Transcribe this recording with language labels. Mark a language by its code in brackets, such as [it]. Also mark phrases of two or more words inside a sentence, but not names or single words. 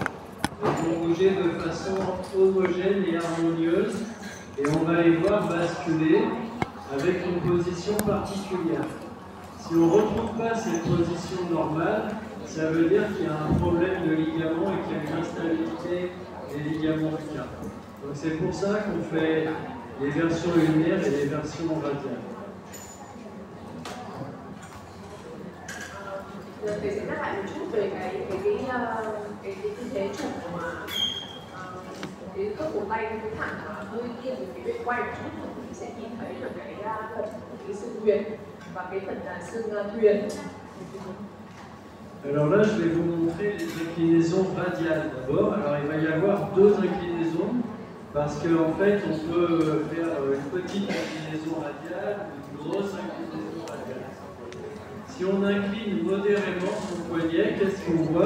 [fr] Elles vont bouger de façon homogène et harmonieuse et on va les voir basculer avec une position particulière. Si on ne retrouve pas cette position normale, ça veut dire qu'il y a un problème de ligament et qu'il y a une instabilité des ligaments du quart. Donc c'est pour ça qu'on fait les versions ulnaires et les versions radiales. [vi] Thầy sẽ nhắc lại một chút về cái tư thế chụp mà cái khớp cổ tay cái thẳng hơi nghiêng về phía bên quay một chút thì sẽ nhìn thấy được cái phần cái xương huyền và cái phần xương thuyền. [fr] Alors là, je vais vous montrer les inclinaisons radiales d'abord. Alors il va y avoir deux inclinaisons parce qu'en fait, on peut faire une petite inclinaison radiale, une grosse inclinaison radiale. Si on incline modérément son poignet, qu'est-ce qu'on voit?